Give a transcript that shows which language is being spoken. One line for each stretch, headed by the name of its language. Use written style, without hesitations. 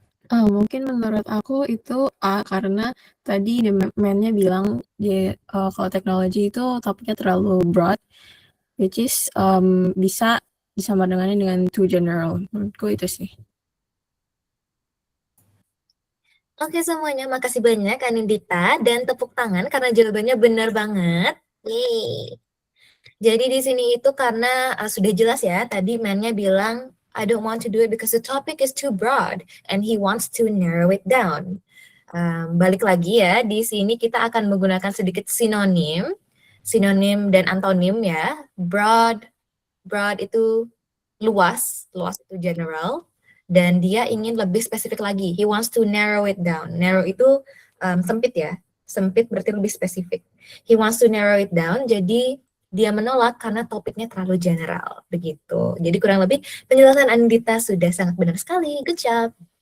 Indonesian: Mungkin menurut aku itu A, karena tadi the man-nya bilang dia kalau teknologi itu topiknya terlalu broad, which is bisa disamaratakannya dengan
English: too general.
Indonesian: Menurutku itu sih. Oke semuanya, makasih banyak Anindita, dan tepuk tangan karena jawabannya benar banget. Yeay. Jadi di sini itu karena sudah jelas ya, tadi man-nya bilang
English: I don't want to do it because the topic is too broad and he wants to narrow it down.
Indonesian: Balik lagi ya, di sini kita akan menggunakan sedikit sinonim dan antonim ya. Broad itu luas itu general, dan dia ingin lebih spesifik lagi.
English: He wants to narrow it down.
Indonesian: Narrow itu sempit ya, sempit berarti lebih spesifik.
English: He wants to narrow it down,
Indonesian: jadi dia menolak karena topiknya terlalu general, begitu. Jadi kurang lebih penjelasan Anindita sudah sangat benar sekali,
English: good job.